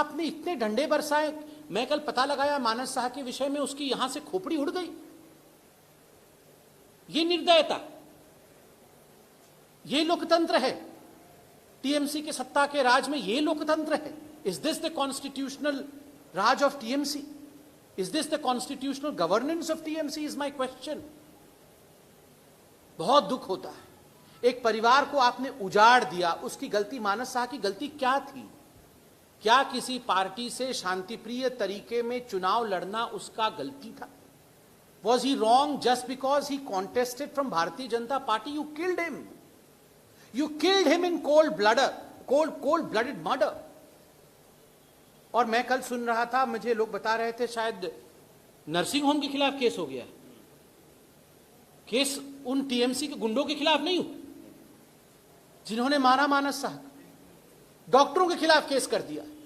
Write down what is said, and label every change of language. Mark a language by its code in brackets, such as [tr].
[hi] आपने इतने डंडे बरसाए। मैं कल पता लगाया मानस साहा के विषय में उसकी यहां से खोपड़ी उड़ गई। ये निर्दयता, ये लोकतंत्र है? टीएमसी के सत्ता के राज में ये लोकतंत्र है? [en] Is this the constitutional raj of TMC? Is this the constitutional governance of TMC is my question. [hi] बहुत दुख होता है। एक परिवार को आपने उजाड़ दिया, उसकी गलती, मानस साहा की गलती क्या थी? क्या किसी पार्टी से शांतिप्रिय तरीके में चुनाव लड़ना उसका गलती था? [en] Was he wrong just because he contested from Bharatiya Janata Party? You killed him. You killed him in cold blooded murder. [hi] और मैं कल सुन रहा था, मुझे लोग बता रहे थे शायद नर्सिंग होम के खिलाफ केस हो गया। केस उन टीएमसी के गुंडों के खिलाफ नहीं हुआ जिन्होंने मारा मानस साहब, डॉक्टरों के खिलाफ केस कर दिया।